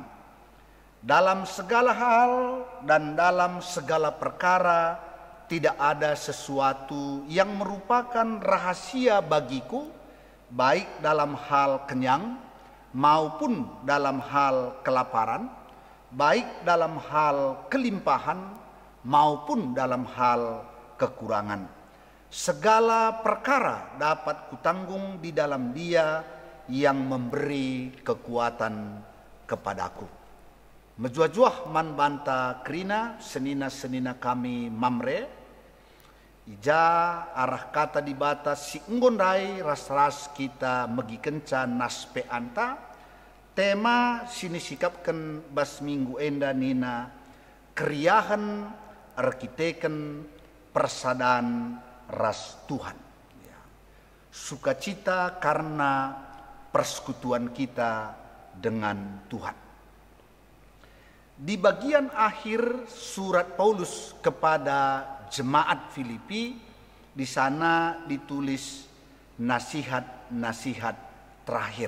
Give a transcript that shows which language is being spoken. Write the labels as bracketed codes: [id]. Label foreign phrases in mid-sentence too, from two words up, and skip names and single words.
[id] Dalam segala hal dan dalam segala perkara tidak ada sesuatu yang merupakan rahasia bagiku, baik dalam hal kenyang maupun dalam hal kelaparan, baik dalam hal kelimpahan maupun dalam hal kekurangan. Segala perkara dapat kutanggung di dalam Dia yang memberi kekuatan kepadaku. [btx] Mejuah-juah man banta krina senina kami mamre ija arah kata dibata si nggondai ras-ras kita megi kenca nas peanta tema sini sikapkan bas minggu enda nina keriahan arkiteken persadaan ras Tuhan ya. [id] Sukacita karena persekutuan kita dengan Tuhan. Di bagian akhir surat Paulus kepada jemaat Filipi, di sana ditulis nasihat-nasihat terakhir.